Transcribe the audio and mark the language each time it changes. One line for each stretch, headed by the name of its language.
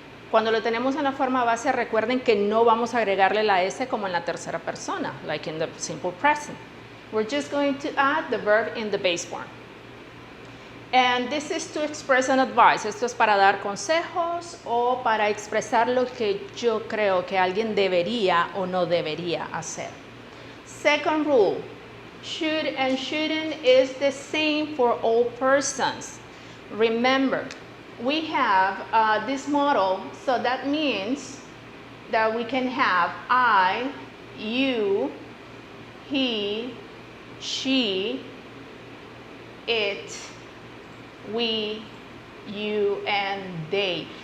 Spanish: Cuando lo tenemos en la forma base, recuerden que no vamos a agregarle la S como en la tercera persona,
English: like in the simple present. We're just going to add the verb in the base form. And this is to express an advice.
Spanish: Esto es para dar consejos o para expresar lo que yo creo que alguien debería o no debería hacer.
English: Second rule, should and shouldn't is the same for all persons. Remember, we have this model, so that means that we can have I, you, he, she, it, we, you, and they.